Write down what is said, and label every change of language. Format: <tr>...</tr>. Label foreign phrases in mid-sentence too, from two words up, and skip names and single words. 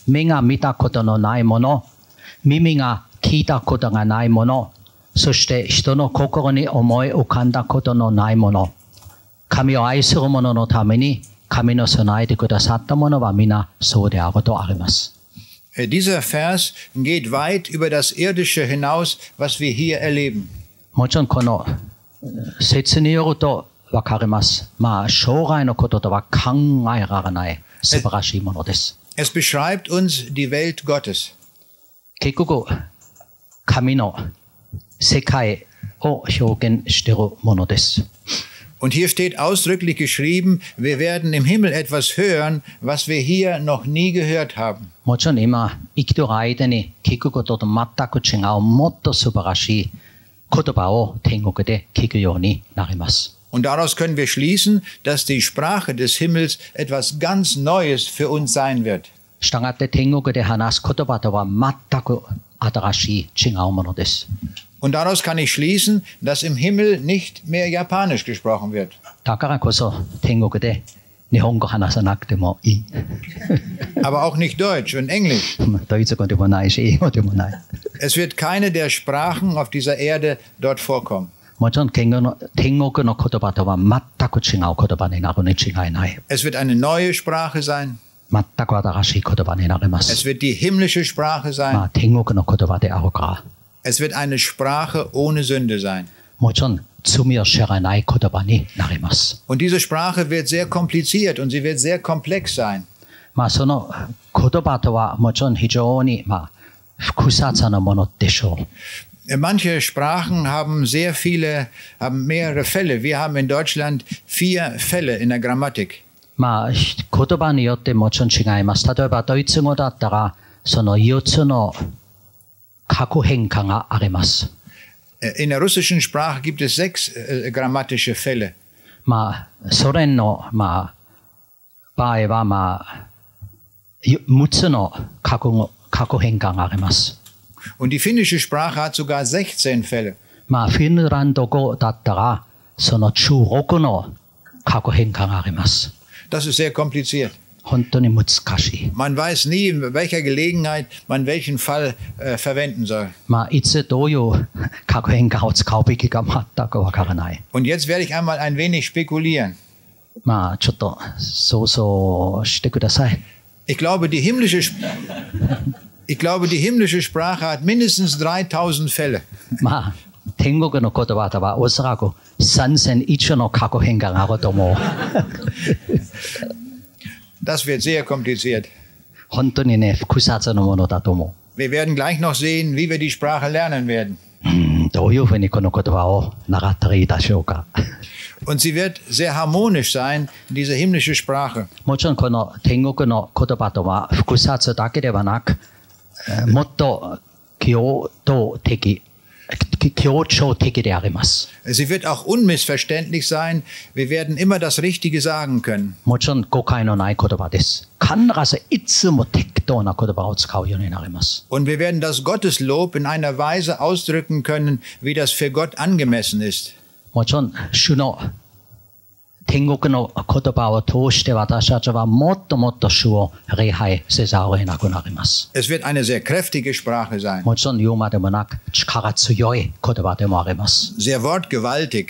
<ja>目が見たことのないもの、耳が聞いたことがないもの、そして人の心に思い浮かんだことのないもの。神を愛する者のために神の備えてくださったものは皆そうであるとあります。</ja> <de>Dieser Vers geht weit über das Irdische hinaus, was wir hier erleben.</de> <ja>もちろんこの説によるとわかります。将来のこととは考えられない素晴らしいものです。</ja> <de>Es beschreibt uns die Welt Gottes.</de> <ja>結局、神の世界を表現しているものです。</ja> <de>Und hier steht ausdrücklich geschrieben, wir werden im Himmel etwas hören, was wir hier noch nie gehört haben.</de> <ja>もちろん今、生きている間に聞くことと全く違う、もっと素晴らしい言葉を天国で聞くようになります。</ja> <de>Und daraus können wir schließen, dass die Sprache des Himmels etwas ganz Neues für uns sein wird.</de> <ja>したがって天国で話す言葉とは全く新しい違うものです。</ja> <de>Und daraus kann ich schließen, dass im Himmel nicht mehr Japanisch gesprochen wird.</de> <ja>だからこそ天国で日本語話さなくてもいい。</ja> <de>Aber auch nicht Deutsch und Englisch.</de> <ja>ドイツ語でもないし、英語でもない。</ja> <de>Es wird keine der Sprachen auf dieser Erde dort vorkommen.</de> <ja>もちろん天国の言葉とは全く違う言葉になるに違いない。</ja> <de>Es wird eine neue Sprache sein.</de> <ja>全く新しい言葉になりま</ja> <de>Es</de> <ja>す。</ja> <de>wird die himmlische Sprache sein.</de> <ja>まあ、天国の言葉であるから、</ja> <de>Es wird eine Sprache ohne Sünde sein.</de> <ja>もちろん罪を知らない言葉になります。</ja> <de>Und diese Sprache wird sehr kompliziert und sie wird sehr komplex sein.</de> <ja>まあ、その言葉とはもちろん非常に、まあ、複雑なものでしょう。</ja> <de>Manche Sprachen haben haben mehrere Fälle. Wir haben in Deutschland 4 Fälle in der Grammatik.</de> <ja>まあ、言葉によってもちろん違います。例えばドイツ語だったらその4つの格変化があります。</ja> <de>In der russischen Sprache gibt es 6 grammatische Fälle.</de> <ja>まあ、ソ連の、まあ、場合は、まあ、6つの格変化があります。</ja> <de>Und die finnische Sprache hat sogar 16 Fälle.</de> <ja>まあ、フィンランド語だったらその16の格変化があります。</ja> <de>Das ist sehr kompliziert.</de> <ja>本当に難しい。</ja> <de>Man weiß nie, in welcher Gelegenheit man welchen Fall verwenden soll.</de> <ja>まあ、いつどういう格変化を使うべきか全くわからない。</ja> <de>Und jetzt werde ich einmal ein wenig spekulieren.</de> <ja>まあ、ちょっと想像してください。</ja> <de>Ich glaube, die himmlische Sprache hat mindestens 3000 Fälle.</de> <ja>まあ、天国の言葉とはおそらく3000以上の格変化があると思う。</ja> <de>Das wird sehr kompliziert.</de> <ja>本当にね、複雑なものだと思</ja> <de>Wir werden gleich noch sehen, wie wir die Sprache lernen werden.</de> <ja>う。どういうふうにこの言葉を習ったらいいでしょうか。</ja> <de>Und sie wird sehr harmonisch sein, diese himmlische Sprache.</de> <ja>もちろんこの天国の言葉とは複雑だけではなく、もっと協調的であります。</ja> <de>Sie wird auch unmissverständlich sein. Wir werden immer das Richtige sagen können.</de> <ja>もちろん誤解のない言葉です。必ずいつも適当な言葉を使うようになります。</ja> <de>Und wir werden das Gotteslob in einer Weise ausdrücken können, wie das für Gott angemessen ist.</de> <ja>もちろん主の天国の言葉を通して私たちはもっともっと主を礼拝せざるを得なくなります。</ja> <de>Es wird eine sehr kräftige Sprache sein.</de> <ja>もちろん言うまでもなく力強い言葉でもあります。</ja> <de>Sehr wortgewaltig</de>